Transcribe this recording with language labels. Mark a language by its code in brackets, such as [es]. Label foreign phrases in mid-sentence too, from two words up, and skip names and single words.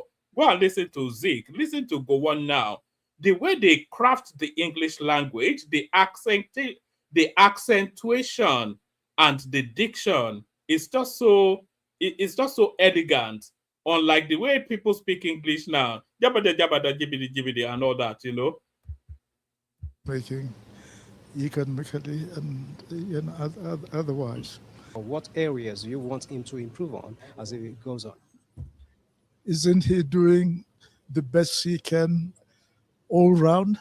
[en] Go and listen to Zik. Listen to Gowon now. The way they craft the English language, the accentuation and the diction is just so elegant. Unlike the way people speak English now, jabada jabada jibidi jibidi and all that, Making economically and otherwise. What areas do you want him to improve on as it goes on? Isn't he doing the best he can all round?